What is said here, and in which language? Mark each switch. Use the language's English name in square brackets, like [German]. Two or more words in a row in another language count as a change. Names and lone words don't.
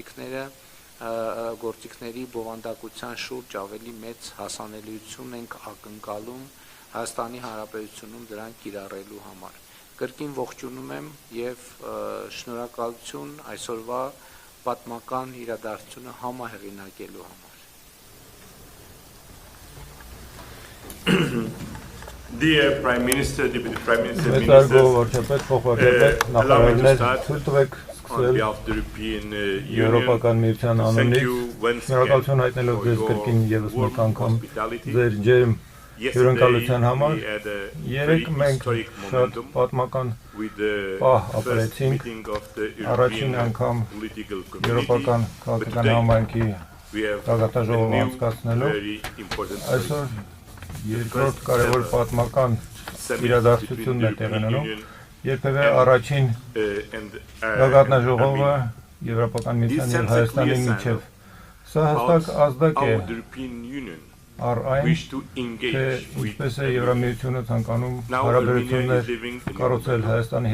[Armenian] գործիքների բովանդակության շուրջ ավելի մեծ հասանելիություն ենք ակնկալում Հայաստանի Հանրապետությունում դրանք կիրառելու համար։ Կրկին ողջունում եմ եւ շնորհակալություն այսօրվա պատմական իրադարձությունը համահեղինակելու համար։ [English] Dear Prime Minister, Deputy Prime Minister, Ministers, allow me to start on behalf of the European Union. Thank you once again for your warm hospitality. Yesterday, we had a very historic momentum with the first meeting of the European Political Community. But today, we have a new, very important summit. [Armenian] Երկրորդ կարևոր պատմական իրադարձությունն է տեղի ունենում, երբևէ առաջին գագաթնաժողովը Եվրոպական միության եւ Հայաստանի միջև։ Սա հստակ ազդակ է առ այն, թե ինչպես է Եվրամիությունը ցանկանում հարաբերություններ կառուցել Հայաստանի